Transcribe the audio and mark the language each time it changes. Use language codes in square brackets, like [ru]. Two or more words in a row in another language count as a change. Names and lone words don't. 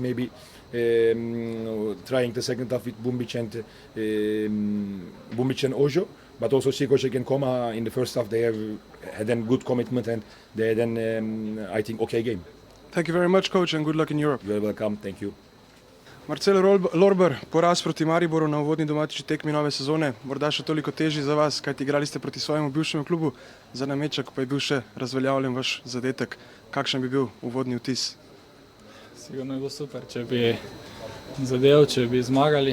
[en] Maybe trying the second half with Bumbic and Ojo, but also Sikošek and Koma in the first half they had a good commitment and they had an I think okay game. Thank you very much, coach, and good luck in Europe. You're welcome. Thank you. [sl] Marcelo Lorber, poraz proti Mariboru na uvodni domači tekmi nove sezone, morda še toliko težji za vas, kajti igrali ste proti svojemu bivšemu klubu, za nameček pa je bil še razveljavljen vaš zadetek. Kakšen bi bil uvodni vtis? Sigurno je bilo super, če bi zadev, če bi zmagali.